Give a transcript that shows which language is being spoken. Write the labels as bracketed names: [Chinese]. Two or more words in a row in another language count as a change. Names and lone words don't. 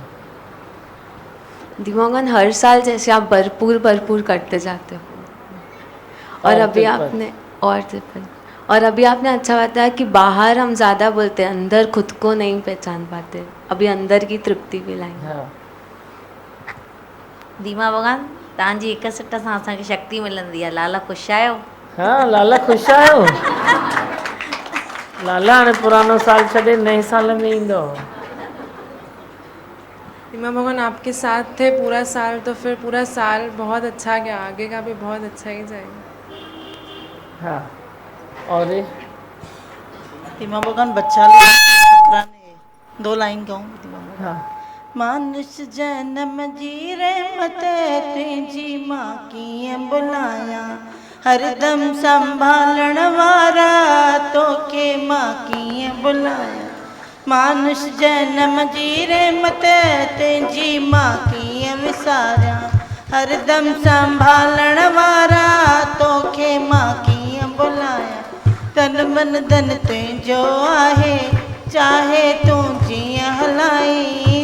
[Hindi] दीमा भगवान हर साल जैसे आप भरपूर करते जाते हो। और अभी आपने और अभी आपने अच्छा बताया कि बाहर हम ज़्यादा बोलते हैं, अंदर खुद को नहीं पहचान पाते। अभी अंदर की तृप्ति भी लाई। हाँ। [Sindhi] दीमा भगवान तव्हांजी हिक सट सां असांखे शक्ति मिलंदी आहे, लाला ख़ुशि आहियो? हाँ, लाला ख़ुशि आहियो? लाला हाणे पुरानो साल छॾे नए साल में ईंदो। [Hindi] दीमा भगवान आपके साथ थे पूरा साल, तो फिर पूरा साल बहुत अच्छा गया, आगे का भी बहुत अच्छा ही जाएगा। हाँ, और ये [Sindhi] दीमा भगवान बच्चा शुक्राने 2 लाइन गाऊं दीमा भगवान। [Hindi] हाँ। [Sindhi] मानुष जन्म जी रहमत तुझी मां कीअं बुलाया, हरदम संभालण वारा तोखे मां कीअं बुलाया। मानुष जन्म जी रहमत तुझी मां कीअं विसारिया, हरदम संभालण वारा तोखे मां कीअं बुलाया। तन मन धन तुंहिंजो आहे, चाहे तूं जीअं हलाई।